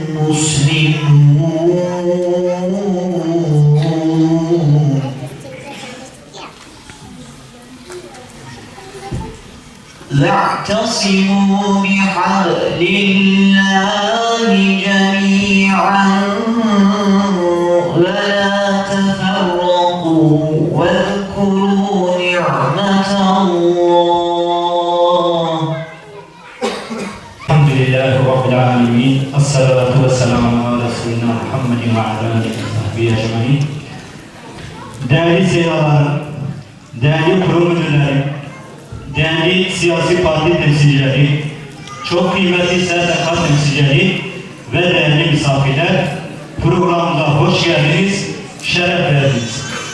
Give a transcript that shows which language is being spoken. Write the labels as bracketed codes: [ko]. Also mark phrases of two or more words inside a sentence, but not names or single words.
[ar] مسلمون واعتصموا بحبل الله جميعا ولا تفرقوا واذكروا نعمة الله. الحمد لله رب العالمين الصلاة والسلام على رسولنا محمد وعلى آله وصحبه أجمعين. [tr] Değerli seyircilerim, değerli kurum müdürlerim, değerli siyasi parti temsilcileri, çok kıymetli STK temsilcileri ve değerli misafirler, programımıza hoş geldiniz, şeref verdiniz.